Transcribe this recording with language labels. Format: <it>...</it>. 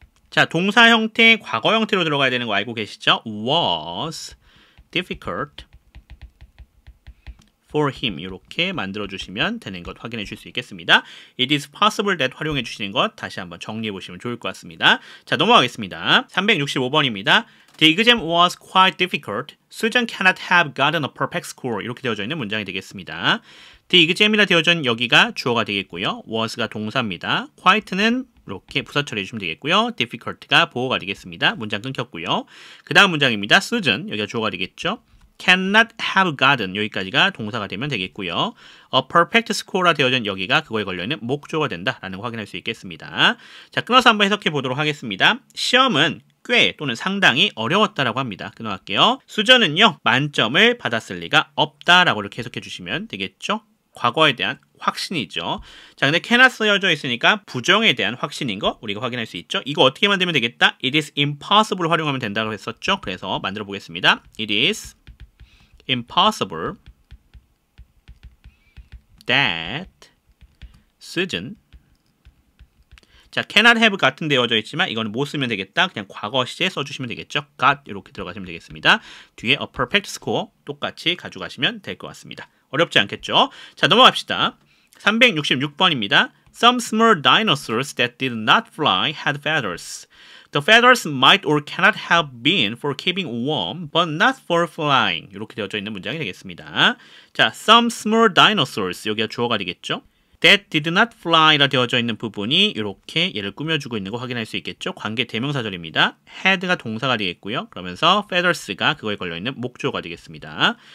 <ko>자, 동사 형태, 과거 형태로 들어가야 되는 거 알고 계시죠?</ko> <en>was difficult for him</en> <ko>이렇게 만들어주시면 되는 것 확인해 주실 수 있겠습니다.</ko> <en>It is possible that</en> <ko>활용해 주시는 것 다시 한번 정리해 보시면 좋을 것 같습니다. 자, 넘어가겠습니다. 365번입니다.</ko> <en>The exam was quite difficult. Susan cannot have gotten a perfect score.</en> <ko>이렇게 되어져 있는 문장이 되겠습니다. The exam이라 되어져 있는 여기가 주어가 되겠고요. was가 동사입니다. quite는 이렇게 부사 처리해 주시면 되겠고요. difficult가 보어가 되겠습니다. 문장 끊겼고요. 그 다음 문장입니다. Susan, 여기가 주어가 되겠죠.</ko> <en>cannot have gotten,</en> <ko>여기까지가 동사가 되면 되겠고요.</ko> <en>a perfect score</en> <ko>라 되어진 여기가 그거에 걸려있는 목조가 된다라는 거 확인할 수 있겠습니다. 자, 끊어서 한번 해석해 보도록 하겠습니다. 시험은 꽤 또는 상당히 어려웠다라고 합니다. 끊어갈게요. 수저는요, 만점을 받았을 리가 없다라고 이렇게 해석해 주시면 되겠죠. 과거에 대한 확신이죠. 자, 근데 cannot 쓰여져 있으니까 부정에 대한 확신인 거 우리가 확인할 수 있죠. 이거 어떻게 만들면 되겠다?</ko> <en>It is impossible</en> <ko>활용하면 된다고 했었죠. 그래서 만들어 보겠습니다.</ko> <en>It is impossible that Susan.</en> <ko>자, cannot have 같은 되어져 있지만 이거는 못 쓰면 되겠다. 그냥 과거 시제 써주시면 되겠죠. got 이렇게 들어가시면 되겠습니다. 뒤에</ko> <en>a perfect score</en> <ko>똑같이 가져가시면 될 것 같습니다. 어렵지 않겠죠? 자, 넘어갑시다. 366번입니다.</ko> <en>Some small dinosaurs that did not fly had feathers. The feathers might or cannot have been for keeping warm, but not for flying.</en> <ko>이렇게 되어져 있는 문장이 되겠습니다. 자,</ko> <en>some small dinosaurs,</en> <ko>여기가 주어가 되겠죠?</ko> <en>That did not fly</en> <ko>라 되어져 있는 부분이 이렇게 얘를 꾸며주고 있는 거 확인할 수 있겠죠? 관계 대명사절입니다. had가 동사가 되겠고요. 그러면서 feathers가 그거에 걸려있는 목조가 되겠습니다.</ko>